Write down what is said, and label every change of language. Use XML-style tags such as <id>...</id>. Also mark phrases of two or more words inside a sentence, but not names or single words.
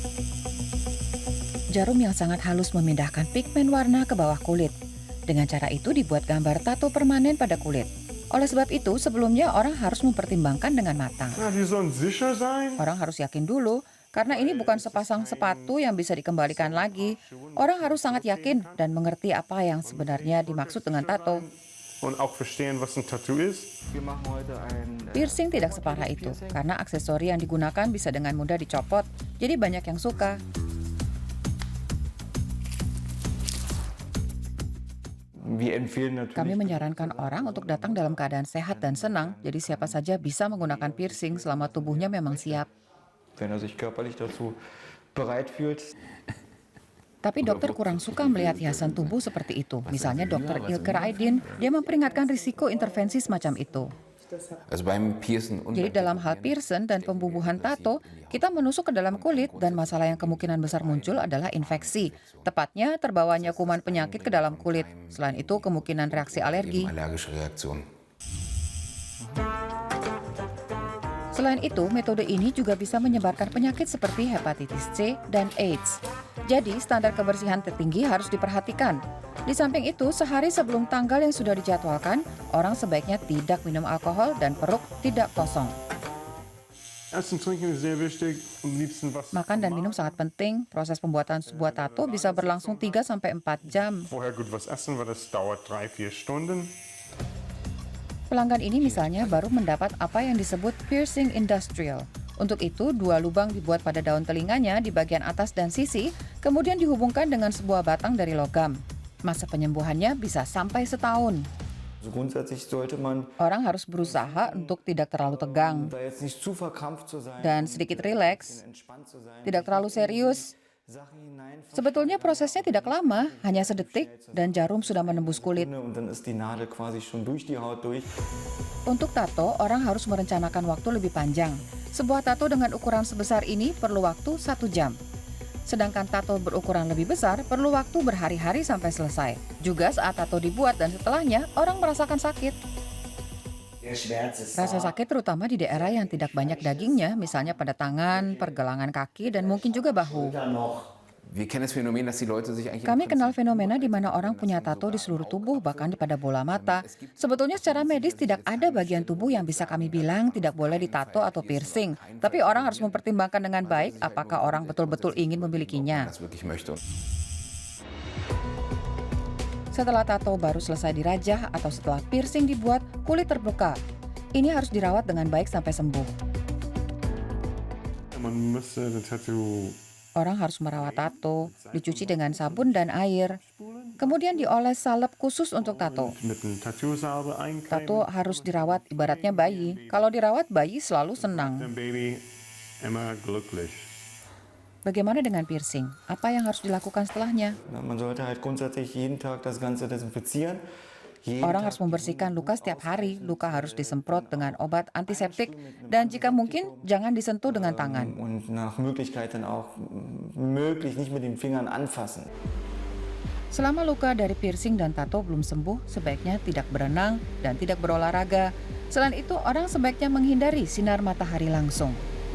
<id>Jarum yang sangat halus memindahkan pigmen warna ke bawah kulit. Dengan cara itu dibuat gambar tato permanen pada kulit. Oleh sebab itu, sebelumnya orang harus mempertimbangkan dengan matang.</id> <de>Ja, die sollen sicher sein.</de> <id>Orang harus yakin dulu, karena ini bukan sepasang sepatu yang bisa dikembalikan lagi. Orang harus sangat yakin dan mengerti apa yang sebenarnya dimaksud dengan tato.</id> <de>Und auch verstehen, was ein Tattoo ist. Wir machen heute ein</de> <id>Piercing tidak separah itu, karena aksesori yang digunakan bisa dengan mudah dicopot, jadi banyak yang suka.</id> <de>Wir empfehlen natürlich,</de> <id>Kami menyarankan orang untuk datang dalam keadaan sehat dan senang, jadi siapa saja bisa menggunakan piercing selama tubuhnya memang siap.</id> <de>wenn er sich körperlich dazu bereit fühlt.</de> <id>Tapi dokter kurang suka melihat hiasan tubuh seperti itu. Misalnya dokter Ilker Aydin, dia memperingatkan risiko intervensi semacam itu.</id> <de>Also beim Piercen und</de> <id>Jadi dalam hal piercing dan pembubuhan tato, kita menusuk ke dalam kulit dan masalah yang kemungkinan besar muncul adalah infeksi. Tepatnya terbawanya kuman penyakit ke dalam kulit. Selain itu kemungkinan reaksi alergi.</id> <de>allergische Reaktionen.</de> <id>Selain itu, metode ini juga bisa menyebarkan penyakit seperti hepatitis C dan AIDS. Jadi, standar kebersihan tertinggi harus diperhatikan. Di samping itu, sehari sebelum tanggal yang sudah dijadwalkan, orang sebaiknya tidak minum alkohol dan perut tidak kosong.</id> <de>Essen, trinken ist sehr wichtig. Am liebsten was.</de> <id>Makan dan minum sangat penting. Proses pembuatan sebuah tato bisa berlangsung 3-4 jam.</id> <de>Vorher gut was essen, weil das dauert 3-4 Stunden.</de> <id>Pelanggan ini misalnya baru mendapat apa yang disebut piercing industrial. Untuk itu, 2 lubang dibuat pada daun telinganya di bagian atas dan sisi, kemudian dihubungkan dengan sebuah batang dari logam. Masa penyembuhannya bisa sampai setahun.</id> <de>Also grundsätzlich sollte man</de> <id>Orang harus berusaha untuk tidak terlalu tegang</id> <de>da jetzt nicht zu verkrampft zu sein,</de> <id>dan sedikit rileks,</id> <de>entspannt zu sein,</de> <id>tidak terlalu serius.</id> <de>Sache hinein</de> <id>Sebetulnya prosesnya tidak lama, hanya sedetik, dan jarum sudah menembus kulit.</id> <de>und dann ist die Nadel quasi schon durch die Haut durch.</de> <id>Untuk tato, orang harus merencanakan waktu lebih panjang. Sebuah tato dengan ukuran sebesar ini perlu waktu 1 jam. Sedangkan tato berukuran lebih besar perlu waktu berhari-hari sampai selesai. Juga saat tato dibuat dan setelahnya, orang merasakan sakit. Rasa sakit terutama di daerah yang tidak banyak dagingnya, misalnya pada tangan, pergelangan kaki, dan mungkin juga bahu.</id> <de>Wir kennen das Phänomen, dass die Leute sich eigentlich</de> <id>Kami kenal fenomena di mana orang punya tato di seluruh tubuh, bahkan pada bola mata. Sebetulnya secara medis tidak ada bagian tubuh yang bisa kami bilang tidak boleh ditato atau piercing. Tapi orang harus mempertimbangkan dengan baik apakah orang betul-betul ingin memilikinya.</id> <de>das wirklich möchte.</de> <id>Setelah tato baru selesai dirajah atau setelah piercing dibuat, kulit terbuka. Ini harus dirawat dengan baik sampai sembuh.</id> <de>Man müsste den Tattoo</de> <id>Orang harus merawat tato, dicuci dengan sabun dan air. Kemudian dioles salep khusus untuk tato.</id> <de>mit einem Tattoo-Salbe eincremen.</de> <id>Tato harus dirawat ibaratnya bayi. Kalau dirawat, bayi selalu senang.</id> <de>Dein Baby immer glücklich.</de> <id>Bagaimana dengan piercing? Apa yang harus dilakukan setelahnya?</id> <de>Man sollte halt grundsätzlich jeden Tag das Ganze desinfizieren. Jeden</de> <id>Orang</id> <de>Tag</de> <id>harus membersihkan luka setiap hari. Luka harus disemprot dengan obat antiseptik. Dan jika mungkin, jangan disentuh dengan tangan.</id> <de>und nach Möglichkeit dann auch möglich nicht mit den Fingern anfassen.</de> <id>Selama luka dari piercing dan tato belum sembuh, sebaiknya tidak berenang dan tidak berolahraga. Selain itu, orang sebaiknya menghindari sinar matahari langsung.</id>